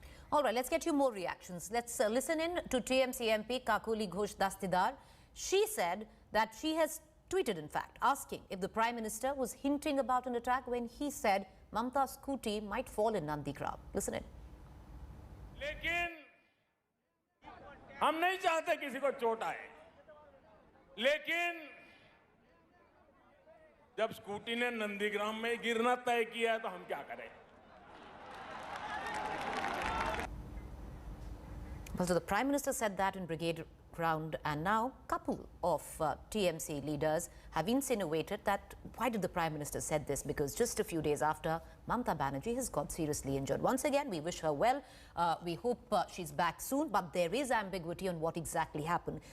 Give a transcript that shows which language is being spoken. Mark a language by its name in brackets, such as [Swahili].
[English] All right, let's get you more reactions. Let's listen in to TMC MP Kakuli Ghosh Dastidar. She said that she has tweeted, in fact, asking if the Prime Minister was hinting about an attack when he said Mamata's scooty might fall in Nandigram. Listen in. [Hindi] लेकिन हम नहीं चाहते किसी को चोट आए, लेकिन जब स्कूटी ने नंदीग्राम में गिरना तय किया है तो हम क्या करें? [English] Well, so the Prime Minister said that in Brigade Ground, and now a couple of TMC leaders have insinuated that why did the Prime Minister said this? Because just a few days after, Mamata Banerjee has got seriously injured. Once again, we wish her well. We hope she's back soon, but there is ambiguity on what exactly happened.